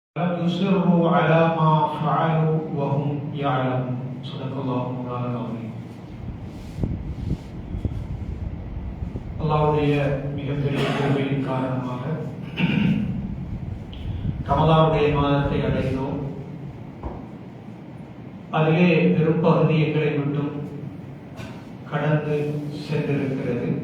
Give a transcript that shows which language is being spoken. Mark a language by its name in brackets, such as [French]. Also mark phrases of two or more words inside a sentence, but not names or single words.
[Arabic] يصروا على ما فعلوا وهم يعلمون. صدق الله مولانا العظيم. [Tamil] அல்லாஹ்வுடைய மிகப்பெரிய கிருபையின் காரணமாக ரமலானுடைய மாதத்தை அடைந்தோம். அதிலே பெரும்பகுதி எங்களை விட்டும் கடந்து சென்றிருக்கிறது.